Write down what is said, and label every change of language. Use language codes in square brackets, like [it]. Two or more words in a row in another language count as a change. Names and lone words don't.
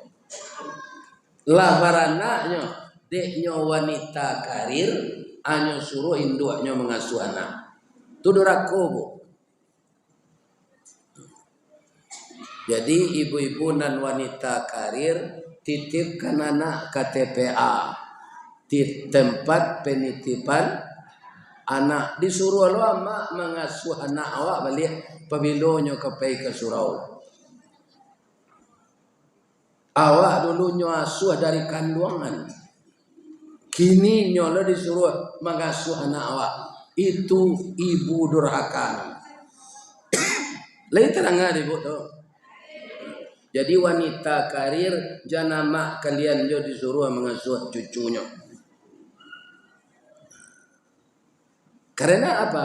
[id] Lah baranaknya, deknya wanita karir, hanya suruh induknya mengasuh anak. Itu durako bu. Jadi ibu-ibu dan wanita karir titipkan anak KTPA di tempat penitipan anak, [min] disuruh lo mak mengasuh anak awak balik pabilonyo kepai ke surau. Awak dulu nyo asuh dari kandungan, kini nyo lo disuruh mengasuh anak awak. [id] Itu ibu durhaka. Lain terang ibu tu. Jadi wanita karir jangan mak kalian jo disuruh mengasuh cucunya. Karena apa?